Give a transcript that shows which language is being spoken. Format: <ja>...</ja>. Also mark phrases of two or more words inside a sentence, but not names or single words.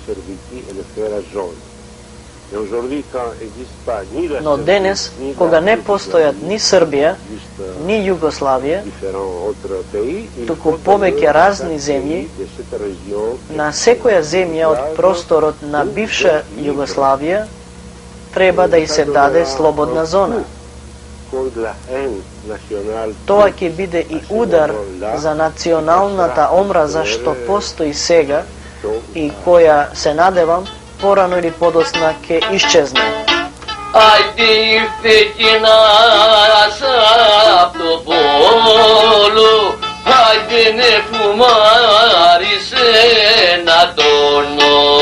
<mk>Но денес, кога не постојат ни Србија, ни Југославија, туку повеќе разни земји, на секоја земја од просторот на бивша Југославија треба да и се даде слободна зона. Тоа ќе биде и удар за националната омраза што постои сега и која, се надевам, порано или подоцна ќе исчезне. Ajde fekina sapto bolu, ajde ne fumari se na dono.</mk>